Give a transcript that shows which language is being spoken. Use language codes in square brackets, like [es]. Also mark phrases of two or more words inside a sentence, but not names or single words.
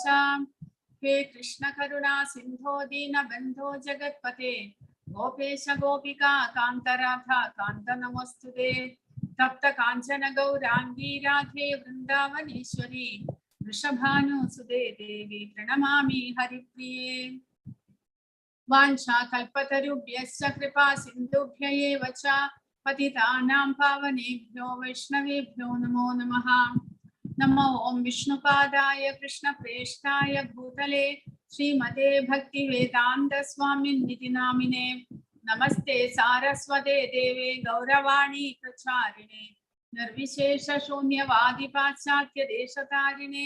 [sa] ഹേ കൃഷ്ണ കരുണാ സിന്ധോ ദീനബന്ധോ ജഗത്പതേ ഗോപേശ ഗോപികാ കാന്തരാധാ കാന്ത നമോസ്തുതേ. തപ്ത കാഞ്ചന ഗൗരാംഗീ രാധേ വൃന്ദാവനേശ്വരി വൃഷഭാനുസുതേ ദേവി പ്രണമാമി ഹരിപ്രിയേ. വാഞ്ചാ കൽപതരുഭ്യശ്ച കൃപാ സിന്ധുഭ്യ ഏവ ച പതിതാനാം പാവനേഭ്യോ വൈഷ്ണവേഭ്യോ നമോ നമഃ. നമോ ഓം വിഷ്ണുപാദായ കൃഷ്ണപ്രേഷ്ഠായ ഭൂതലേ ശ്രീമതേ ഭക്തിവേദാന്ത സ്വാമിന്നിതി നാമിനേ. നമസ്തേ സാരസ്വതേ ദേവേ ഗൗരവാണി പ്രചാരിണേ നിർവിശേഷ ശൂന്യവാദി പാശ്ചാത്യ ദേശതാരിണേ.